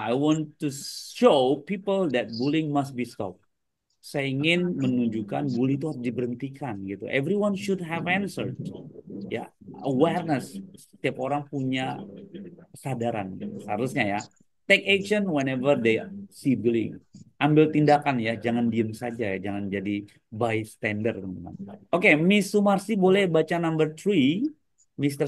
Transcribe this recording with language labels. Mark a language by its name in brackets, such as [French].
[English] I want to show people that bullying must be stopped. [Indonesian] Saya ingin menunjukkan bully itu harus diberhentikan gitu. [English] Everyone should have answered. Ya, awareness. [Indonesian] Setiap orang punya kesadaran seharusnya ya. [English] Take action whenever they see bullying. [Indonesian] Ambil tindakan ya, jangan diem saja ya, jangan jadi bystander teman-teman. Oke, Miss Sumarsi boleh baca [English] number 3, [Indonesian] Mr.